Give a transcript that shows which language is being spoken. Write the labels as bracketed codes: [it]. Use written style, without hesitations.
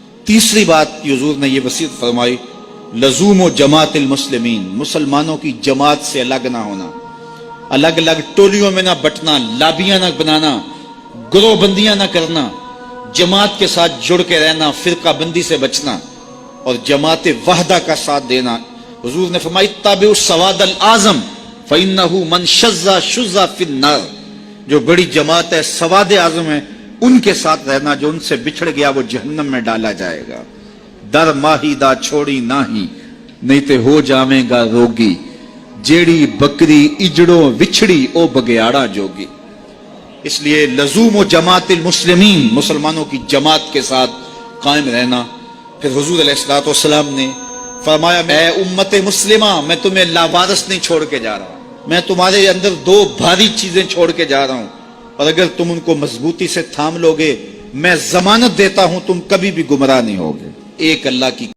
[ur] تیسری بات کی حضور نے یہ وصیت فرمائی, لزوم و جماعت المسلمین, مسلمانوں کی جماعت سے الگ نہ ہونا, الگ الگ ٹولیوں میں نہ بٹنا, لابیاں نہ بنانا, گروہ بندیاں نہ کرنا, جماعت کے ساتھ جڑ کے رہنا, فرقہ بندی سے بچنا اور جماعت وحدہ کا ساتھ دینا. حضور نے فرمائی, [ar] تابعوا السواد الاعظم فإنہ من شذ شذ فی النار, [ur] جو بڑی جماعت ہے, سواد اعظم ہے, ان کے ساتھ رہنا, جو ان سے بچھڑ گیا وہ جہنم میں ڈالا جائے گا. [pa] در ماہی دا چھوڑی ناہی, نہیں تے ہو جاویں گا روگی, جیڑی بکری اجڑوں وچھڑی او بگیاڑا جوگی. [ur] اس لیے لزوم و جماعت المسلمین, مسلمانوں کی جماعت کے ساتھ قائم رہنا. پھر حضور علیہ الصلوۃ والسلام نے فرمایا, اے امت مسلمہ, میں تمہیں لاوارث نہیں چھوڑ کے جا رہا, میں تمہارے اندر 2 بھاری چیزیں چھوڑ کے جا رہا ہوں, اور اگر تم ان کو مضبوطی سے تھام لو گے, میں ضمانت دیتا ہوں تم کبھی بھی گمراہ نہیں ہوگے. ایک اللہ کی